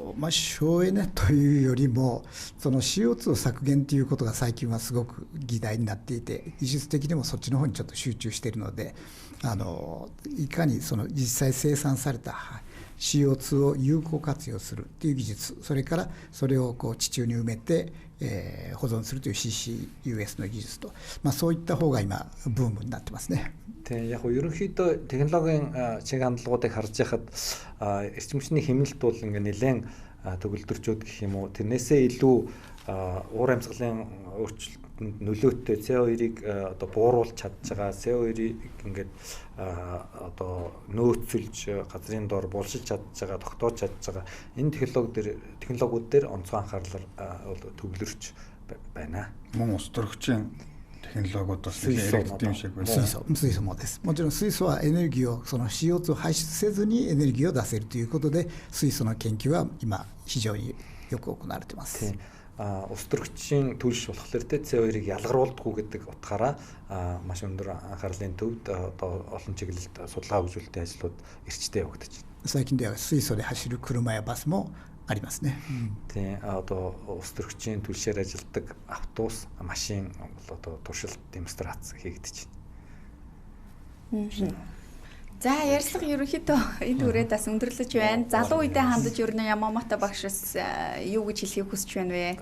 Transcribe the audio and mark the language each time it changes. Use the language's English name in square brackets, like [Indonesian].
[Japanese] 省エネというよりもその CO2 削減ということが最近はすごく議題になっていて、技術的にもそっちの方にちょっと集中しているので、いかにその実際生産された CO2 を有効活用するという技術、それからそれを地中に埋めて、保存するという CCUS の技術と、そういった方が今ブームになってますね。 [Mongolian] Яг ерөнхийдөө технологийн чиглэлуудыг харж байхад эрчим хүчний хэмнэлт бол ингээ нэлээд төгөлдрчүүд гэх юм уу, тэрнээсээ илүү уур амьсгалын өөрчлөлтөнд нөлөөтэй CO2-ыг одоо бууруулж чадж байгаа, CO2-ыг ингээд одоо нөөцлж газрын доор булшилж чадж байгаа, тогтоож чадж байгаа энэ технологиуд дээр онцгой анхаарлаар төвлөрч байна. Мөн ус төрөгчийн технологиудаас яригдсан юм шиг байна. [Japanese] 水素もです。もちろん水素はエネルギーをその CO2 を排出せずにエネルギーを出せるということで、水素の研究は今非常によく行われています。 [Mongolian] ус төрөгчийн төлш болохоор CO2-ыг ялгаруулдаггүй гэдэг утгаараа маш өндөр анхаарлын төвд одоо олон чиглэлд судалгаа хөгжүүлэлтийн ажлууд эрчтэй явагдаж байна. [Japanese] 最近では水素で走る車やバスもありますね。 [Mongolian] Одоо ус төрөгчийн төлшөөр ажилладаг автобус, машин одоо туршилт демонстрац хийгдэж байна. За ярилцлага ерөнхийдөө энэ үрээд бас өндөрлөж байна. Залуу үедээ хандаж ер нь Ямамото багшаас юу гэж хэлхийг хүсэж байна вэ?